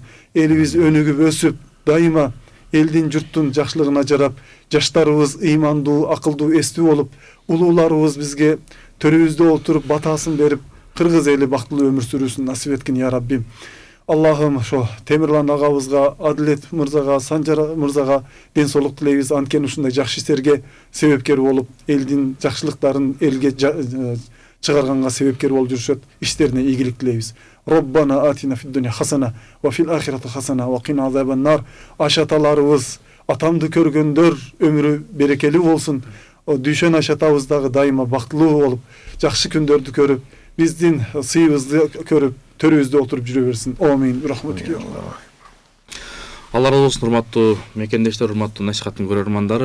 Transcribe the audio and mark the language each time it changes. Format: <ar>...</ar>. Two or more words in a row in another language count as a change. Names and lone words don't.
<ky>Элибиз өнүгүп өсүп, дайыма элдин, журттун жакшылыгына жарап, жаштарыбыз ыймандуу, акылдуу, эстүү болуп, улууларыбыз бизге төрүбүздө отуруп батасын берип, кыргыз эли бактылуу өмүр сүрүүсүн насип эткин я Раббим. Аллахым ошо Темирлан агабызга, Адилет мырзага, Санжар мырзага ден соолук тилейбиз. Анткени ушундай жакшы иштерге себепкер болуп, элдин жакшылыктарын элге чыгарганга себепкер болуп жүрүшөт. Иштерине ийгилик тилейбиз.</ky> <ar>ربنا آتنا في الدنيا حسنة وفي الآخرة حسنة وقنا عذاب النار.</ar> <ky>Ашаталарыбыз, атамды көргөндөр өмүрү берекелүү болсун. Дүйшөн ашатабыз дагы дайыма бактылуу болуп, жакшы күндөрдү көрүп, биздин сыйыбызды көрүп, төрүбүздө отуруп жүрө берсин. Амин. Рахматыке. Алла разы болсун, урматтуу мекендештер, урматтуу насихаттын көрөрмандары.</ky>